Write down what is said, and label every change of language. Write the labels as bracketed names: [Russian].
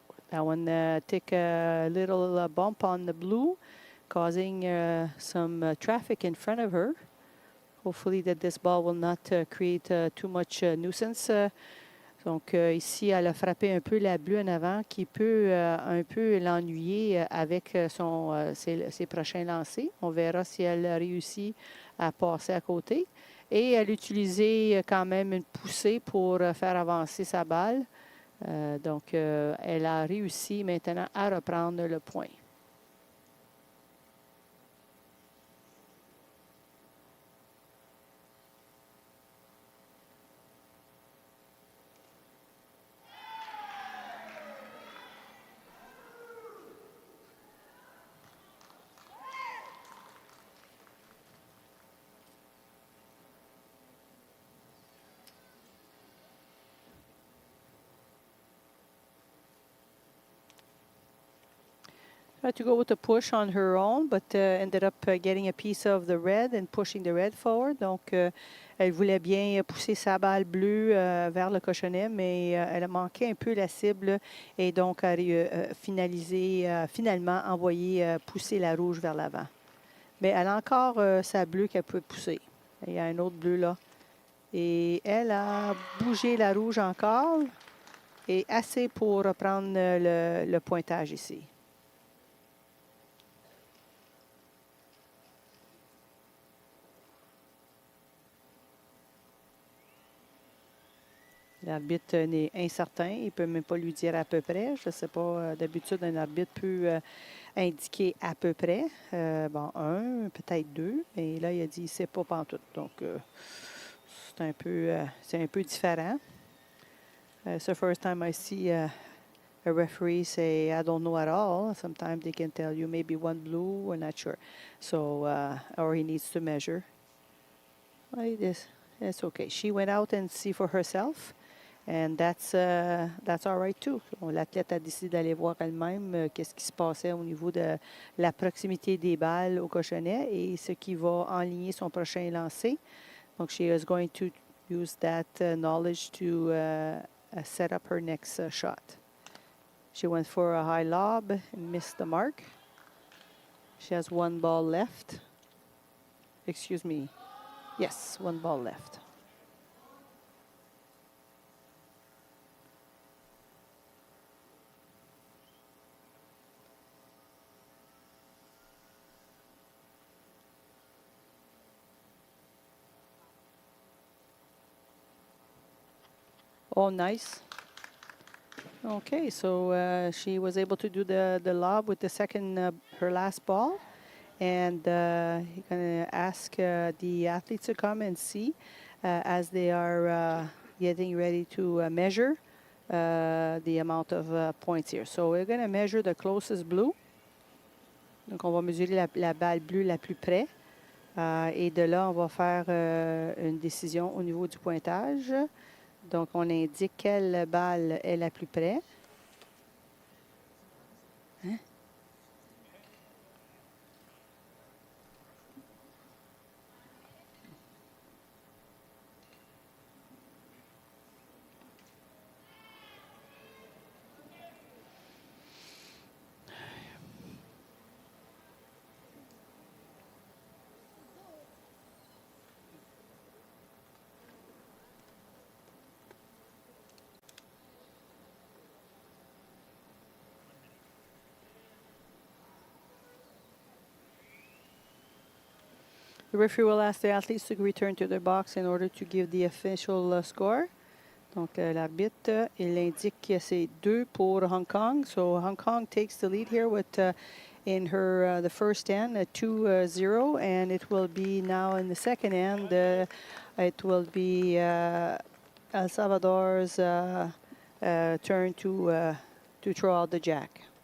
[English] That one took a little bump on the blue, causing some traffic in front of her. Hopefully that this ball will not create too much nuisance. [French] Donc ici, elle a frappé un peu la bleue en avant qui peut un peu l'ennuyer avec ses prochains lancers. On verra si elle réussit à passer à côté. Et elle a utilisé quand même une poussée pour faire avancer sa balle. Donc elle a réussi maintenant à reprendre le point. [English] Tried to go with a push on her own, but ended up getting a piece of the red and pushing the red forward. [French] Donc, elle voulait bien pousser sa balle bleue vers le cochonnet, mais elle a manqué un peu la cible et donc a finalement envoyé pousser la rouge vers l'avant. Mais elle a encore sa bleue qu'elle peut pousser. Il y a un autre bleu là. Et elle a bougé la rouge encore et assez pour reprendre le pointage ici. L'arbitre est incertain. Il ne peut même pas lui dire à peu près. Je ne sais pas. D'habitude, un arbitre peut indiquer à peu près. Bon, un, peut-être deux. Mais là, il a dit ne sait pas pantoute. Donc, c'est un peu différent. [English] It's the first time I see a referee say, I don't know at all. Sometimes they can tell you maybe one blue, we're not sure. So, or he needs to measure. Like this, it's okay. She went out and see for herself. And that's all right too. [French] L'athlète a décidé d'aller voir elle-même qu'est-ce qui se passait au niveau de la proximité des balles au cochonnet et ce qui va enligner son prochain lancer. [English] Donc, she is going to use that knowledge to set up her next shot. She went for a high lob and missed the mark. She has one ball left. Excuse me. Yes, one ball left. Oh, nice. Okay, so she was able to do the lob with the second, her last ball. And he's going to ask the athletes to come and see as they are getting ready to measure the amount of points here. So we're going to measure the closest blue. [French] Donc, on va mesurer la balle bleue la plus près. Et de là, on va faire une décision au niveau du pointage. Donc, on indique quelle balle est la plus près. Hein? [English] The referee will ask the athletes to return to their box in order to give the official score. [French] Donc, l'arbitre, il indique que c'est 2 pour Hong Kong. [English] So, Hong Kong takes the lead here with, in her, the first end, 2-0. And it will be now in the second end, it will be El Salvador's turn to throw out the jack.